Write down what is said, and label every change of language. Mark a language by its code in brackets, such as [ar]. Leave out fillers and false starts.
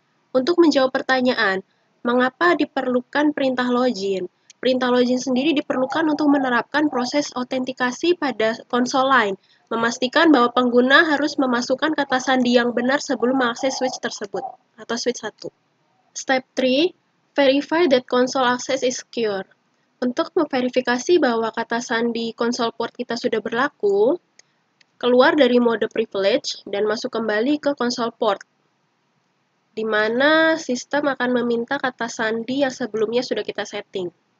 [id] Untuk menjawab pertanyaan, mengapa diperlukan perintah login? Perintah login sendiri diperlukan untuk menerapkan proses autentikasi pada konsol lain, memastikan bahwa pengguna harus memasukkan kata sandi yang benar sebelum mengakses switch tersebut, atau switch 1. [en] Step 3, verify that console access is secure. [id] Untuk memverifikasi bahwa kata sandi konsol port kita sudah berlaku, keluar dari mode privilege dan masuk kembali ke konsol port, di mana sistem akan meminta kata sandi yang sebelumnya sudah kita setting.